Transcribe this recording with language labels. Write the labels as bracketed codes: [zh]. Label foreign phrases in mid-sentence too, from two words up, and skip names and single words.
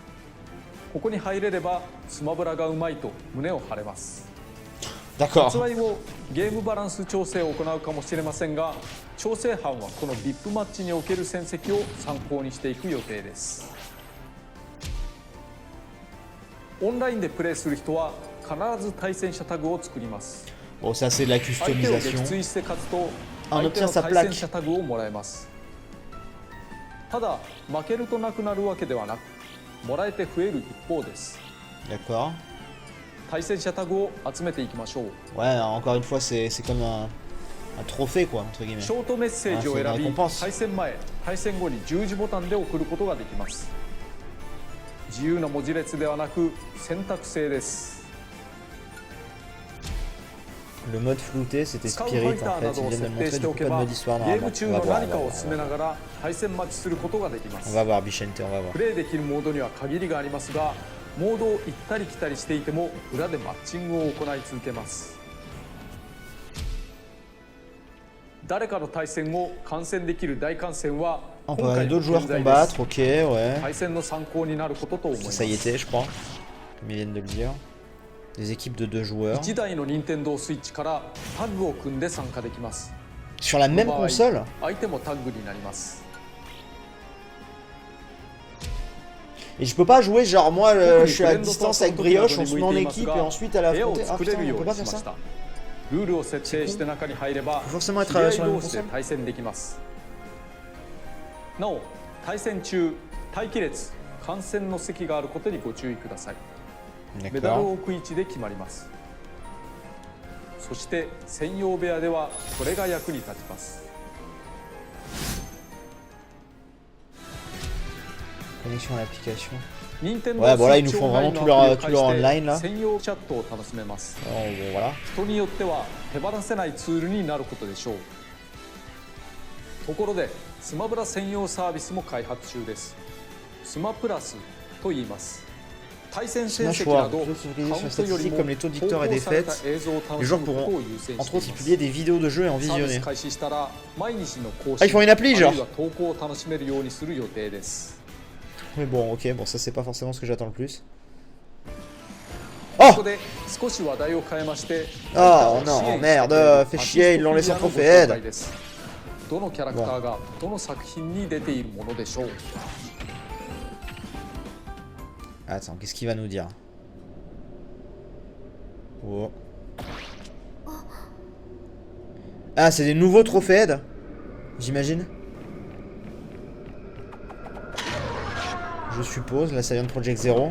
[ja] ここに入れればスマブラがうまいと胸を張れます。発売後ゲームバランス調整を行うかもしれませんが、調整班はこの VIP マッチにおける戦績を参考にしていく予定です。オンラインでプレイする人は必ず対戦者タグを作ります。 [fr] Bon, ça c'est de la [ja] 相手を撃 [fr] customisation. [ja] 墜して勝つと [fr] on [ja] 相手 [fr] obtient [ja] の [fr] sa [ja] 対戦 [fr] plaque. [ja] 者タグをもらえます。ただ負けるとなくなるわけではなく、もらえて増える一方です。 [fr] D'accord. [ja] 対戦者タグを集めていきましょう。 [fr] Ouais, encore une fois, c'est comme un trophée, quoi, entre guillemets. [ja] ショートメッセージを選び、 [fr] récompense. [ja] 対戦前、対戦後に十字ボタンで送ることができます。自由な文字列ではなく選択制です。 [fr] Le mode flouté, c'était [ja] 使うフ [fr] Spirit [ja] ァ [fr] en [ja] イターな [fr] fait. [ja] ど [fr] Ils [ja] を [fr] viennent de [ja] 設 [fr] le [ja] 定 [fr] montrer, [ja] して [fr] du [ja] お [fr] coup [ja] け [fr] pas de [ja] ば、 [fr] mode histoire [ja] ゲー [fr] normalement. [ja] ム中 [fr] On [ja] の [fr] va voir, [ja] 何かを進めながら対戦待ちすることができます。 [fr] on va voir Bichente, on va voir. [ja] プレイできるモードには限りがありますが、モードを行ったり来たりしていても裏でマッチングを行い続けます。誰かの対戦を観戦できる大観戦は [fr] On [ja] 今 [fr] peut [ja] 回 [fr] aller [ja] の [fr] d'autres joueurs [ja] 現在で [fr] combattre, [ja] す。 [fr] ok, ouais. [ja] 対戦の参考になることと思います。 [fr] Ça y était, je crois. Comme ils viennent de le dire. Des équipes de 2 joueurs. [ja] 1 台の任天堂スイッチからタッグを組んで参加できます。 [fr] Sur la même console? [ja] 相手もタッグになります。 [fr] Et je peux pas jouer genre moi je suis à distance avec Brioche, on se met en équipe et ensuite à la [ja] 部屋を [fr] affronter. Ah [ja] 作れ [fr] putain, [ja] る [fr] on [ja] よう [fr] peut [ja] に [fr] pas [ja] し [fr] faire [ja] まし [fr] ça? [ja] た。ルールを設定して中に入れば、 [fr] Faut forcément être [ja] 知り合い [fr] sur la même [ja] 同士で [fr] console? [ja] 対戦できます。なお、対戦中、待機列、観戦の席があることにご注意ください。メダル [fr] D'accord. [ja] を置く位置で決まります。そして専用部屋ではこれが役に立ちます。 [fr] Connexion à l'application. [ja] 任天堂 [fr] Ouais, bon là, ils nous [ja] スイッチ [fr] font [ja] オンライ [fr] vraiment [ja] ン [fr] tout [ja] のア [fr] leur, [ja] プ [fr] tout [ja] リ [fr] leur [ja] を介 [fr] online [ja] し [fr] là. [ja] て専用チャットを楽しめます。 [fr] Oh, bon, voilà. [ja] 人によっては手放せないツールになることでしょう。ところでスマブラ専用サービスも開発中です。スマプラスと言います。対戦成 [fr] Smash [ja] 績な [fr] War, [ja] ど [fr] jeux [ja] カ [fr] sur [ja] ウントより [fr] statistiques [ja] も [fr] comme les taux de victoire et [ja] 投稿された [fr] défaites. [ja] 映像を楽 [fr] Les [ja] し [fr] joueurs [ja] むこと [fr] pourront [ja] を優先 [fr] entre [ja] してい [fr] autres y [ja] ます。 [fr] publier des vidéos de jeux et en [ja] サービ [fr] visionner. [ja] ス開始したら毎日の更 [fr] Ah, ils [ja] 新 [fr] font une appli [ja] あ [fr] genre. [ja] るいは投稿を楽しめるようにする予定です。 [fr] Mais bon, ok, bon, ça c'est pas forcément ce que j'attends le plus. [ja] ここで少し話題を変えまして、 [fr] Oh non, merde, fait chier, ils l'ont laissé en trophée aide. [ja] どのキャラクターがどの作品に出ているものでしょう。 [fr] Attends, qu'est-ce qu'il va nous dire? Oh. Ah, c'est des nouveaux trophées aide, j'imagine. Je suppose, là ça vient de Project Zero.